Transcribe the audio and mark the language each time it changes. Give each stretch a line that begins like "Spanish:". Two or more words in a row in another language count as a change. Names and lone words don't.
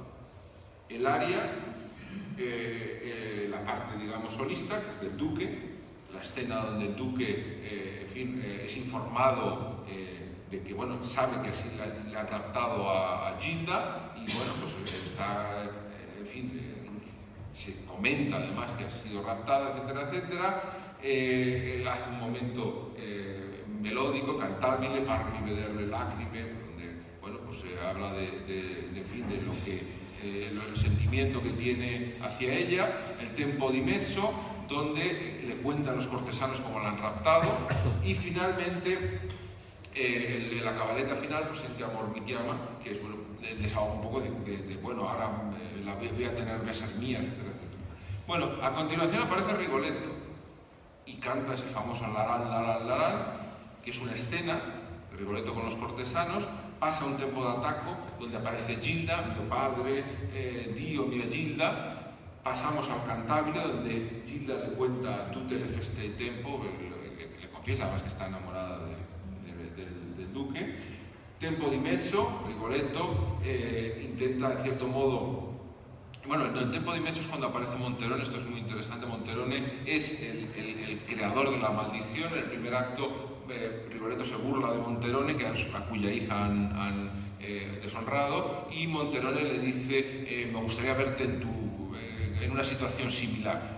Spanish: El aria, la parte, digamos, solista, que es del duque, la escena donde el duque, en fin, es informado de que, bueno, sabe que así le han raptado a Gilda y, bueno, pues está, en fin, se comenta además que ha sido raptada, etcétera, etcétera. Hace un momento melódico,
Italian: cantabile, parli vederle lacrime,
Spanish: donde, bueno, pues se habla en fin, de lo que el sentimiento que tiene hacia ella, el
Italian: tempo di mezzo,
Spanish: donde le cuentan los cortesanos cómo la han raptado, y finalmente la cabaleta final, pues
Italian: Senti amor mi chiama,
Spanish: que es, bueno, el desahogo un poco de bueno, ahora la voy a tener, voy a ser mía, etcétera, etcétera. Bueno, a continuación aparece Rigoletto y canta ese famoso Larán, Larán, Larán, que es una escena, Rigoletto con los cortesanos, pasa un
Italian: tempo d'attacco
Spanish: donde aparece Gilda,
Italian: mio padre, Dio, mia Gilda,
Spanish: pasamos al cantabile donde Gilda le cuenta
Italian: tutte le feste di tempo,
Spanish: le confiesa además que está enamorada del duque.
Italian: Tempo di mezzo,
Spanish: Rigoletto intenta en cierto modo, bueno, el
Italian: tempo di mezzo
Spanish: es cuando aparece Monterone, esto es muy interesante. Monterone es el creador de la maldición. En el primer acto Rigoletto se burla de Monterone, a cuya hija han deshonrado, y Monterone le dice me gustaría verte en una situación similar.